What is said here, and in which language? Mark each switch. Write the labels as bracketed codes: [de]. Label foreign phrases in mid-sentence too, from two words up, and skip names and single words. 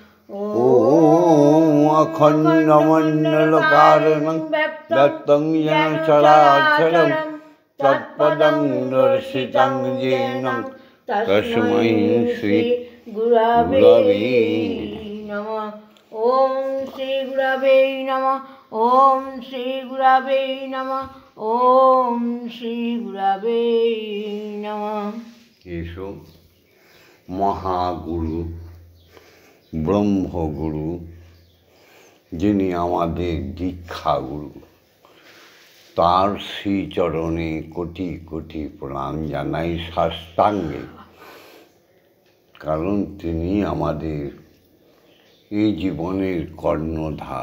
[sa] ओम अखण्डमण्डलकारणं व्यक्तं येन चराचरं तत्पदं दर्शितं येन तस्मै श्री गुरवे नमः। ओम श्री गुरवे नमः। ओम श्री गुरवे नमः। ओम श्री गुरवे नमः। एषो महागुरु [bn] ব্রহ্মগুরু, যিনি আমাদের দীক্ষাগুরু, তার শ্রীচরণে কোটি কোটি প্রণাম জানাই সাষ্টাঙ্গে। কারণ তিনি আমাদের এই জীবনের কর্ণধার।